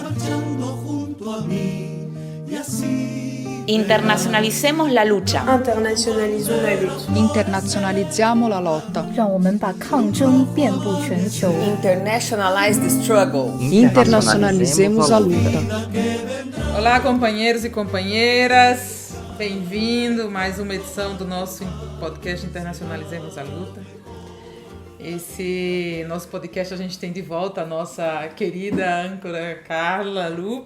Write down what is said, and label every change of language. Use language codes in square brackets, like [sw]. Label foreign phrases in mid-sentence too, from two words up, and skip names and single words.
[es] luchando junto a mí y así. Internacionalicemos la lucha. [fr] Internationalisons la lutte. [it] Internazionalizziamo la lotta. [zh] 让我们把抗争遍布全球。 [en] Internationalize the struggle. [pt] Internazionalizzemos a luta. Olá, companheiros e companheiras. Bem-vindo a mais uma edição do nosso podcast Internacionalizemos a Luta. Esse nosso podcast a gente tem de volta a nossa querida âncora Carla Lupe.